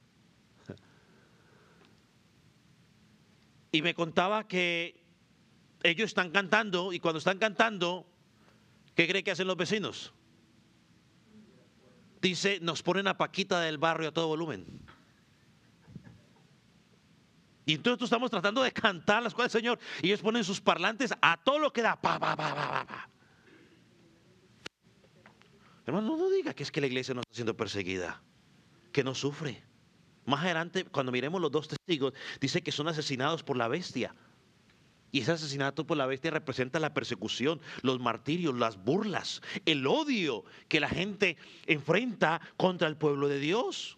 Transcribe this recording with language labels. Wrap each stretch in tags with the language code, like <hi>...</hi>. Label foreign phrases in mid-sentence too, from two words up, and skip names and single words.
<es>Y me contaba que ellos están cantando y cuando están cantando, ¿qué cree que hacen los vecinos? Dice, nos ponen a Paquita del barrio a todo volumen. Y entonces nosotros estamos tratando de cantar las cosas del Señor y ellos ponen sus parlantes a todo lo que da. Pa, pa, pa, pa, pa. Hermano, no diga que es que la iglesia no está siendo perseguida, que no sufre. Más adelante, cuando miremos los dos testigos, dice que son asesinados por la bestia. Y ese asesinato por la bestia representa la persecución, los martirios, las burlas, el odio que la gente enfrenta contra el pueblo de Dios.</es>